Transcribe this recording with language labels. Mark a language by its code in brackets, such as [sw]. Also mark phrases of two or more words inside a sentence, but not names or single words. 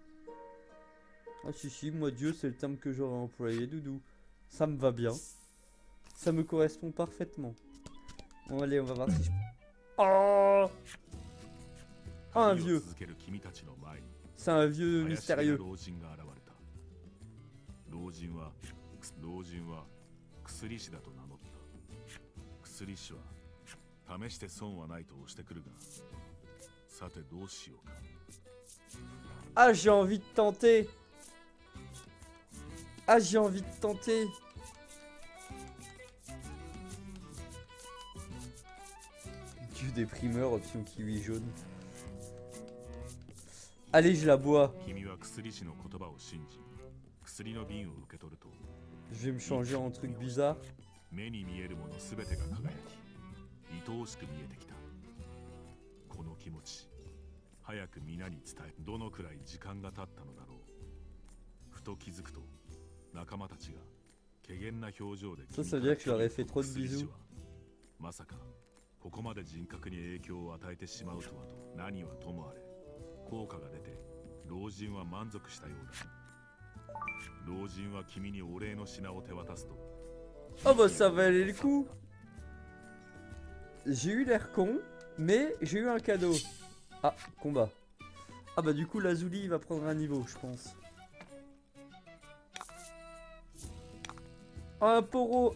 [fr] Ah si si, moi Dieu c'est le terme que j'aurais employé, Doudou. Ça me va bien. Ça me correspond parfaitement. Bon, allez, on va voir si je... Oh, oh, un [ja] 旅を [fr] vieux. [ja] 続ける君たちの前に [fr] C'est un vieux [ja] 怪しげな [fr] mystérieux. [ja] 老人が現れた。老人は薬師だと名乗った。薬師は試して損はないと押してくるが、さてどうしようか。 [fr] Ah, j'ai envie de tenter. Ah, j'ai envie de tenter. Dieu des primeurs, option kiwi jaune. Allez, je la bois. [ja] 君は薬師の言葉を信じ、薬の瓶を受け取ると、 [fr] Je vais me changer en truc bizarre. [ja] 目に見えるものすべてが輝き、愛おしく見えてきた。この気持ち、早く皆に伝え、どのくらい時間が経ったのだろう。ふと気づくと、仲間たちが怪げな表情で [fr] Ça veut dire que je leur ai fait trop de [ja] 薬師 [fr] bisous. [ja] はまさかここまで人格に影響を与えてしまうとはと。何はともあれ効果が出て老人は満足したようだ。老人は君にお礼の品を手渡すと。 [fr] Oh bah ça valait le coup. J'ai eu l'air con, mais j'ai eu un cadeau. Ah, combat. Ah bah du coup Lazuli il va prendre un niveau, je pense. Un poro.